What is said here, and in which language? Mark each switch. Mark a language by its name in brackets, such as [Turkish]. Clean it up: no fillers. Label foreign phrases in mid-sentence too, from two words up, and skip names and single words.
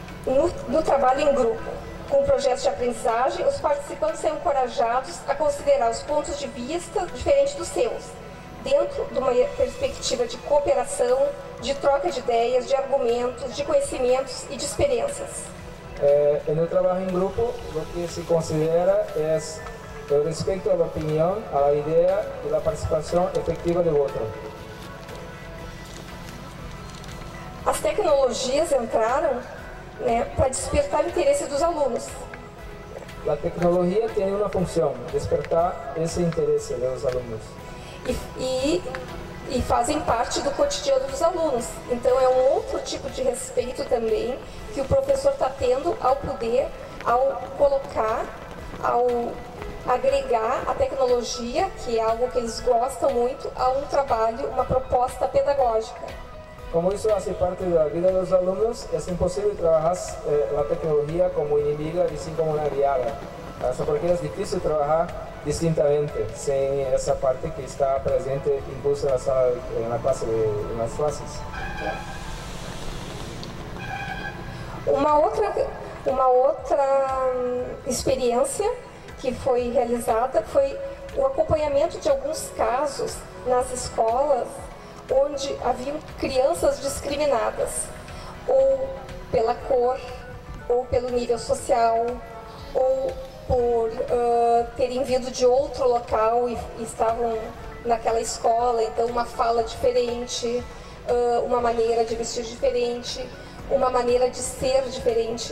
[Portuguese] no trabalho em grupo. Com projetos de aprendizagem, os participantes são encorajados a considerar os pontos de vista diferentes dos seus, dentro de uma perspectiva de cooperação, de troca de ideias, de argumentos, de conhecimentos e de experiências. [Spanish] En el trabajo en grupo, lo que se considera es el respeto a la opinión, a la idea y la participación efectiva del otro. [Portuguese] As tecnologias entraram, né, para despertar o interesse dos alunos. [Spanish] La tecnología tiene una función, despertar ese interés de los alumnos. [Portuguese] E fazem parte do cotidiano dos alunos. Então é um outro tipo de respeito também que o professor está tendo ao poder, ao colocar, ao agregar a tecnologia, que é algo que eles gostam muito, a um trabalho, uma proposta pedagógica. [Spanish] Como eso hace parte de la vida de los alumnos, es imposible trabajar la tecnología como inimiga y sin como una aliada. Hasta porque es difícil trabajar distintamente, sin esa parte que está presente incluso en la sala, en las clases. [Portuguese] Uma outra experiência que foi realizada foi o acompanhamento de alguns casos nas escolas onde haviam crianças discriminadas, ou pela cor, ou pelo nível social, ou por terem vindo de outro local e estavam naquela escola, então uma fala diferente, uma maneira de vestir diferente, uma maneira de ser diferente.